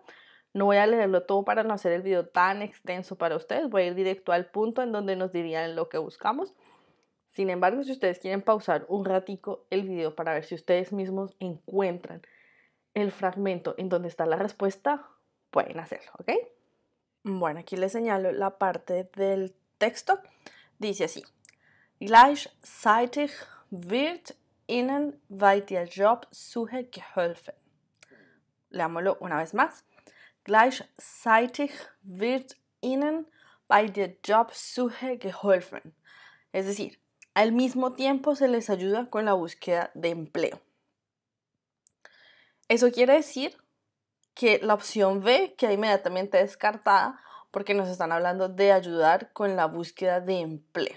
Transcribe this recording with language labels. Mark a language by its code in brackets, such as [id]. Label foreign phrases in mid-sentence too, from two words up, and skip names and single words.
[es] No voy a leerlo todo para no hacer el video tan extenso para ustedes, voy a ir directo al punto en donde nos dirían lo que buscamos. Sin embargo, si ustedes quieren pausar un ratico el video para ver si ustedes mismos encuentran el fragmento en donde está la respuesta, pueden hacerlo, ¿ok? Bueno, aquí les señalo la parte del texto. Dice así: [de] Gleichzeitig wird Ihnen bei der Jobsuche geholfen. [es] Leámoslo una vez más. [de] Gleichzeitig wird Ihnen bei der Jobsuche geholfen. [es] Es decir, al mismo tiempo se les ayuda con la búsqueda de empleo. Eso quiere decir que la opción B queda inmediatamente descartada porque nos están hablando de ayudar con la búsqueda de empleo.